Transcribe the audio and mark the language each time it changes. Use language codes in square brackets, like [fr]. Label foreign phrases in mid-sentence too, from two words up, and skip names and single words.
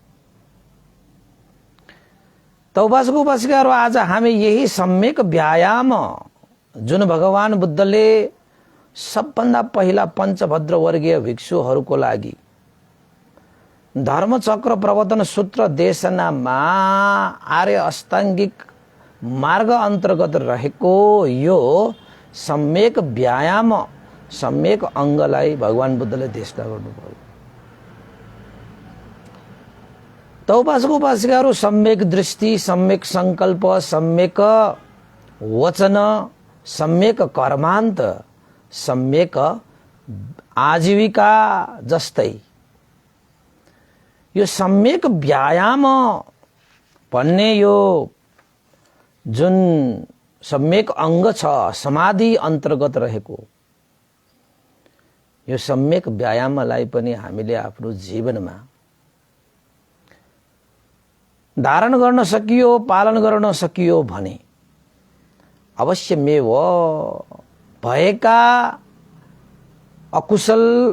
[ne] त उपासक उपासिकाहरू, आज हामी यही सम्यक व्यायाम जुन भगवान बुद्धले सबभन्दा पहिला पञ्चभद्र वर्गीय भिक्षुहरूको लागि धर्मचक्र प्रवर्तन सूत्र देशनामा आर्य अष्टाङ्गिक मार्ग अन्तर्गत रहेको यो सम्यक व्यायाम, सम्यक अङ्गलाई भगवान बुद्धले देशना गर्नुभयो। त उपासक उपासिकाहरू, सम्यक दृष्टि, सम्यक संकल्प, सम्यक वचन, सम्यक कर्मान्त, सम्यक आजीविका जस्तै यो सम्यक व्यायाम भन्ने यो जुन सम्यक अंग छ समाधि अन्तर्गत रहेको यो सम्यक व्यायामलाई पनि हामीले आफ्नो जीवनमा धारण गर्न सकियो, पालन गर्न सकियो भने अवश्यमेव भएका अकुशल,